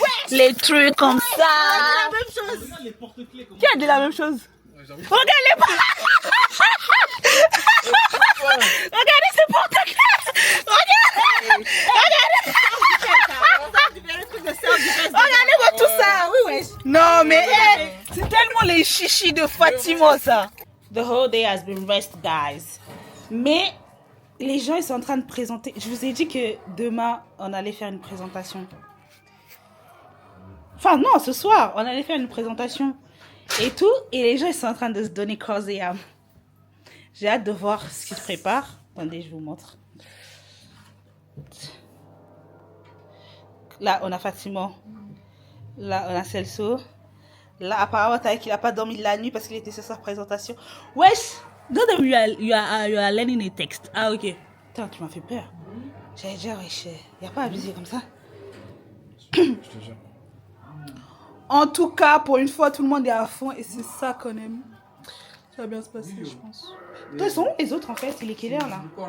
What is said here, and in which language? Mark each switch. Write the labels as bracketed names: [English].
[French] Les trucs comme ça. Qui a dit la même chose? Regardez pas! Regardez ce porte-clés! Regardez-moi tout ça! Non, mais c'est tellement les chichis de Fatima, ça! [English] The whole day has been rest, guys. [French] Mais les gens, ils sont en train de présenter. Je vous ai dit que demain, on allait faire une présentation. Enfin, non, ce soir, on allait faire une présentation. Et tout, et les gens ils sont en train de se donner corps et âme. J'ai hâte de voir ce qu'ils préparent. Attendez, je vous montre. Là, on a Fatima. Là, on a Celso. Là, apparemment, Taïk, il n'a pas dormi de la nuit parce qu'il était sur sa présentation. Wesh! [English] Don't know you are learning a text. [French] Ah, ok. Putain, tu m'as fait peur. J'allais dire, wesh, il n'y a pas à abuser comme ça. Je te jure. En tout cas, pour une fois, tout le monde est à fond et c'est ça qu'on aime. Ça va bien se passer, je pense. Toi, ils sont où les autres en fait? Il est quelle heure là?